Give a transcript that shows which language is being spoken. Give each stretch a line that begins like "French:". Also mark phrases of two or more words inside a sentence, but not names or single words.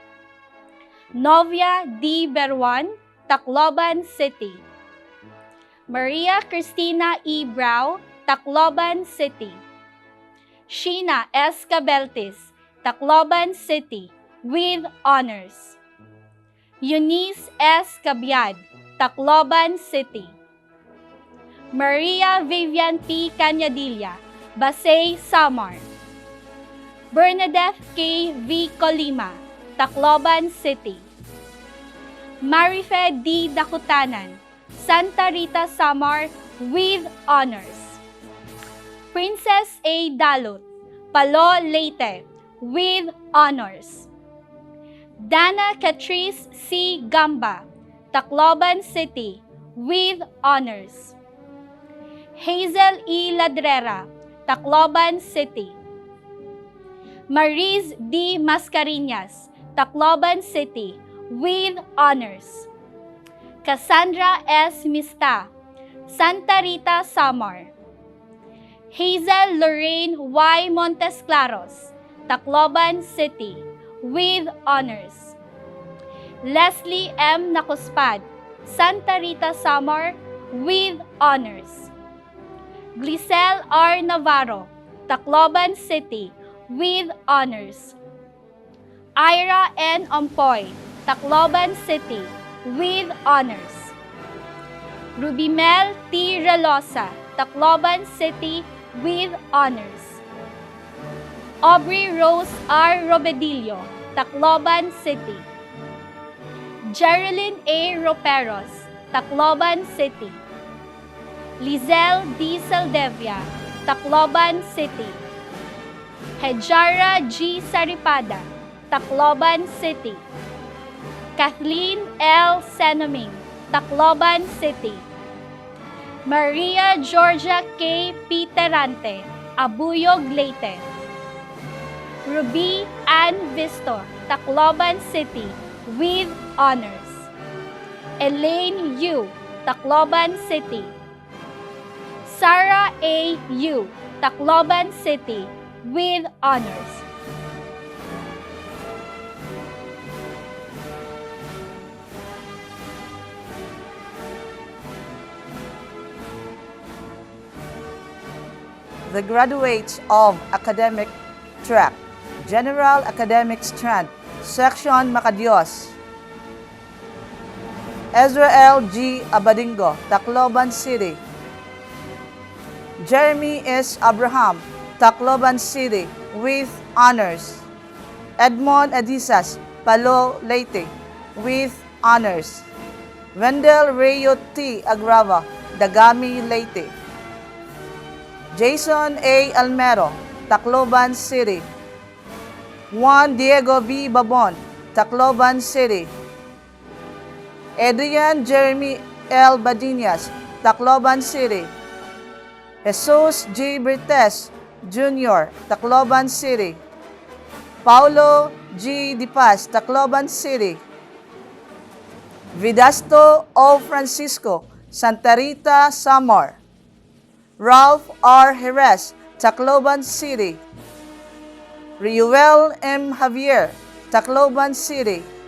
English: Novia D. Berwan, Tacloban City. Maria Cristina E. Brau, Tacloban City. Sheena S. Cabeltis, Tacloban City with honors. Eunice S. Cabiad, Tacloban City. Maria Vivian P. Cañadilla, Basay, Samar. Bernadette K. V. Colima, Tacloban City. Marife D. Dakutanan, Santa Rita, Samar with honors. Princess A. Dalot, Palo, Leyte with honors. Dana Catrice C. Gamba, Tacloban City, with honors. Hazel E. Ladrera, Tacloban City. Mariz D. Mascareñas, Tacloban City, with honors. Cassandra S. Mista, Santa Rita, Samar. Hazel Lorraine Y. Montesclaros, Tacloban City, with honors. Leslie M. Nacuspad, Santa Rita, Samar, with honors. Glisel R. Navarro, Tacloban City, with honors. Ira N. Ompoy, Tacloban City, with honors. Rubimel T. Relosa, Tacloban City, with honors. Aubrey Rose R. Robedillo, Tacloban City. Geraldine A. Roperos, Tacloban City. Lizelle D. Saldevia, Tacloban City. Hejara G. Saripada, Tacloban City. Kathleen L. Senoming, Tacloban City. Maria Georgia K. Piterante, Abuyog, Leyte. Ruby Ann Vistor, Tacloban City, with honors. Elaine Yu, Tacloban City. Sarah A. Yu, Tacloban City, with honors. The graduates of academic track, General Academic Strand, Section Macadios. Ezra L. G. Abadingo, Tacloban City. Jeremy S. Abraham, Tacloban City, with honors. Edmond Adisas, Palo, Leyte, with honors. Wendell Rayo T. Agrava, Dagami, Leyte. Jason A. Almero, Tacloban City. Juan Diego V. Babon, Tacloban City. Adrian Jeremy L. Badinas, Tacloban City. Jesus G. Brites Jr., Tacloban City. Paulo G. Dipas, Tacloban City. Vidasto O. Francisco, Santa Rita, Samar. Ralph R. Jerez, Tacloban City. Riuel M. Javier, Tacloban City.